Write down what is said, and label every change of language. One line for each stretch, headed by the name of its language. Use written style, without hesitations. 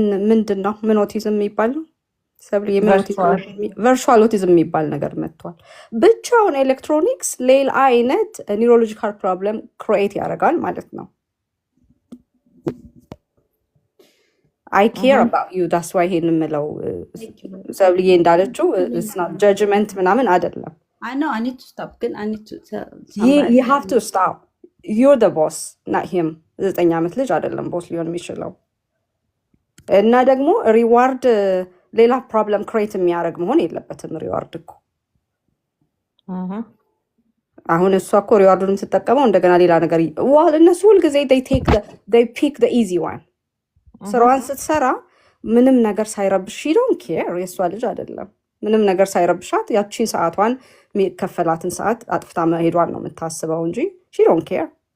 Amharic: ምንድን ነው ምን ኦቲዝም የሚባል ነው ሰብሊ ቨርቹዋል ኦቲዝም የሚባል ነገር መጥቷል። ብቻውን ኤሌክትሮኒክስ ሌላ አይነት ኒውሮሎጂካል ፕሮብለም ክሪኤት ያደርጋል ማለት ነው።
English: I care about you that's why
Amharic: ይሄን የምለው ሰብልዬ እንዳለችው ጀጅመንት ምናምን አይደለም።
English: I know I need to stop ግን I need to tell you have to stop you're the boss not him
Amharic: 9 ዓመት ልጅ አይደለም ቦስ ሊሆን የሚችለው። እና ደግሞ ሪዋርድ ሌላ ፕሮብለም ክሬት የሚያደርግ መሆን የለበትም። ሪዋርድ እኮ አሁን እሷ እኮ ሪዋርዱን ስትጠቀመው እንደገና ሌላ ነገር እነሱ ሁልጊዜ
English: they pick the easy one።
Amharic: ስራዋን ስትሰራ ምንም ነገር ሳይረብሽ ዶንት ኬር። የእሷ ልጅ አይደለም ምንም ነገር ሳይረብሻት ያቺን ሰዓቷን የሚከፈላትን ሰዓት አጥፍታ መሄዷን ነው የምታስበው እንጂ ዶንት ኬር።